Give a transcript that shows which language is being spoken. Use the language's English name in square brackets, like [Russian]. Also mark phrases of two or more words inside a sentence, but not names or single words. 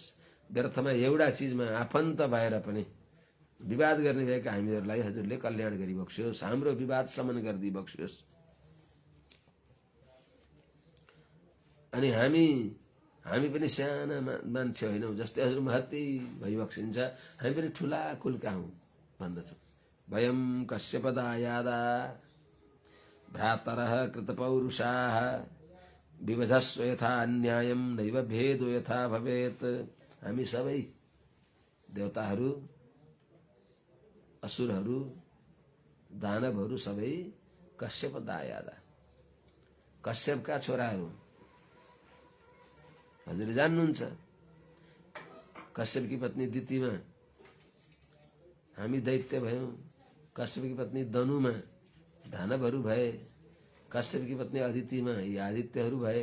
[Nepali] व्यर्थमा एउटा चीजमा आफन्त भएर पनि विवाद गर्ने भएका हामीहरूलाई हजुरले कल्याण गरिबक्स्योस्, हाम्रो विवाद शमन गरिदिबक्स्योस्। अनि हामी पनि साना मान्छे होइनौं, जस्तै हजुर महत्त्वै भइबक्सिन्छ, हामी पनि ठूला कुलका हौं भन्दछ। [Sanskrit] वयं कश्यपदायादा भ्रातरः कृतपौरुषाः विवधस्व यथा अन्यायं नैव भेदो यथा भवेत्। [Nepali] हामी सबै देवताहरू, असुरहरू, दानवहरू सबै कश्यपदायादा, कश्यपका छोराहरू। हजुरले जान्नुहुन्छ कश्यपकी पत्नी दितिमा हामी दैत्य भयौं, कश्यपकी पत्नी दनुमा दानवहरू भए, कश्यपकी पत्नी अदितिमा यी आदित्यहरू भए।